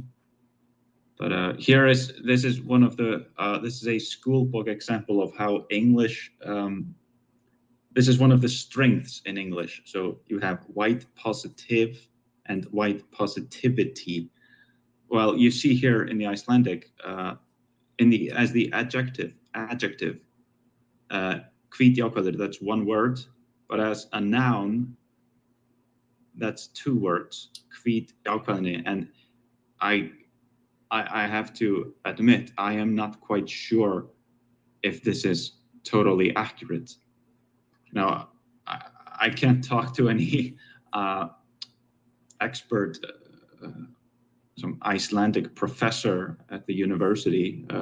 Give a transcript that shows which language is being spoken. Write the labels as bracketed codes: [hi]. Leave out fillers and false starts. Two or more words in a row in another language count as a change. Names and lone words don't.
[en] But this is one of the this is a school book example of how English. This is one of the strengths in English. So you have white positive and white positivity. Well, you see here in the Icelandic, as the adjective, [is] hvít jákvæður, [en] that's one word, but as a noun, that's two words, [is] hvít jákvæðni. [en] And I have to admit, I am not quite sure if this is totally accurate. Now, I can't talk to any expert, some Icelandic professor at the university.